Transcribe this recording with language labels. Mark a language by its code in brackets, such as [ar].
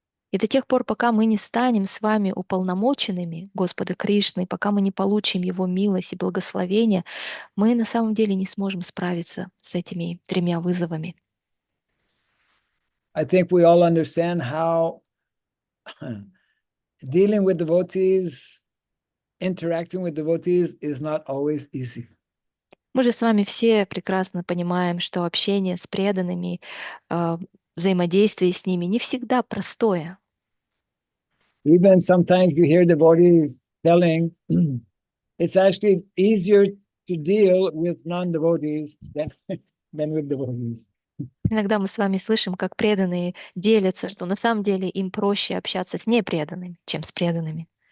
[ru] И до тех пор, пока мы не станем с вами уполномоченными Господа Кришны, пока мы не получим Его милость и благословение, мы на самом деле не сможем справиться с этими тремя вызовами. [en] I think we all understand how dealing with devotees, interacting with devotees is not always easy. [ru] Мы же с вами все прекрасно понимаем, что общение с преданными, взаимодействие с ними не всегда простое. [en] Even sometimes you hear devotees telling, it's actually easier to deal with non-devotees than with devotees. [ru] Иногда мы с вами слышим, как преданные делятся, что на самом деле им проще общаться с непреданными, чем с преданными.